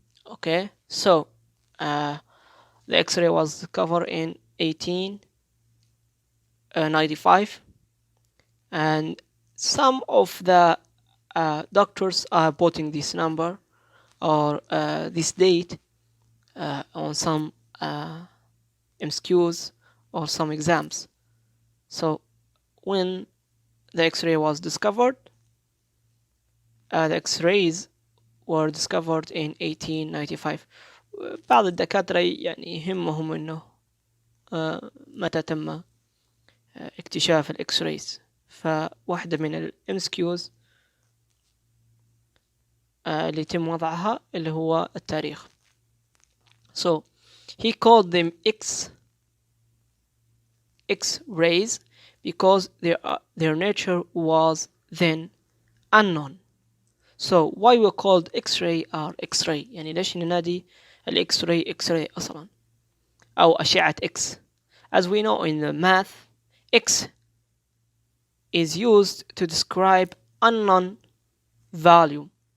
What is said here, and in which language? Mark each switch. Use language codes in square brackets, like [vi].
[en] Okay, so the X-ray was discovered in 1895, and some of the doctors are putting this number or this date on some MCQs or some exams. So when the X-ray was discovered, the X-rays were discovered in 1895. [ar] بعض الدكاترة يعني يهمهم إنه متى تم اكتشاف الإكس رايز، فواحدة من الMCQs اللي يتم وضعها اللي هو التاريخ. [en] So he called them X-rays because their nature was then unknown. So why we called X-ray or X-ray؟ [ar] يعني ليش ننادي الإكس-راي X-ray أصلا أو أشعة X؟ [en] As we know in the math, X is used to describe unknown value.